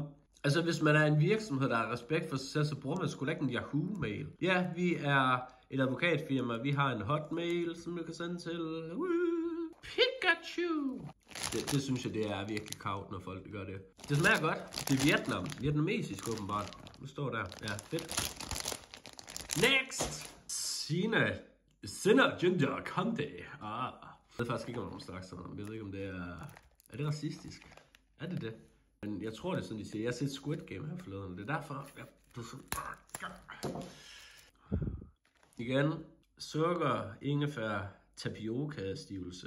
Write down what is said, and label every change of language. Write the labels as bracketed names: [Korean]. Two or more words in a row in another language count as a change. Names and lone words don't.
[Danish] Altså, hvis man er en virksomhed, der har respekt for sig selv, så bruger man sgu da ikke en Yahoo-mail. Ja, vi er et advokatfirma. Vi har en hotmail, som du kan sende til Pikachu. Det synes jeg, det er virkelig kavt, når folk gør det. Det smager godt. Det er Vietnam. Vietnamesisk åbenbart. Det står der. Ja, fedt. Next! Sinner Ginger Conte. Jeg ved faktisk ikke, om nogen slags sådan. Jeg ved ikke, om det er... Er det racistisk? Er det det? Men jeg tror, det er sådan, de siger. Jeg har set Squid Game her forleden. Det er derfor... Igen. Sukker, ingefær, tapioca-stivelse.